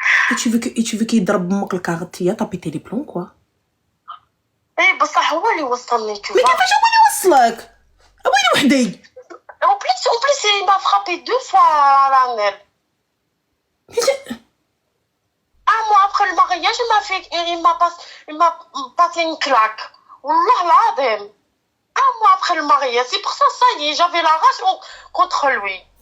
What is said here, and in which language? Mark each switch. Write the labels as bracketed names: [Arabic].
[French] Et tu veux qu'il [Arabic] يضرب بمك الكاغطية, [French] t'as pété les plombs, quoi. [Arabic] ايه بصح هو اللي وصلني, [French] tu vois. Mais [Arabic] كيفاش هو اللي وصلك؟ وين وحدي؟ [French] En plus, il m'a frappé 2 fois à la nez. Un mois après le mariage, il m'a passé une claque. [Arabic] Wallah l'adem. [French] Un mois après le mariage, c'est pour ça, ça y est, j'avais la rage contre lui.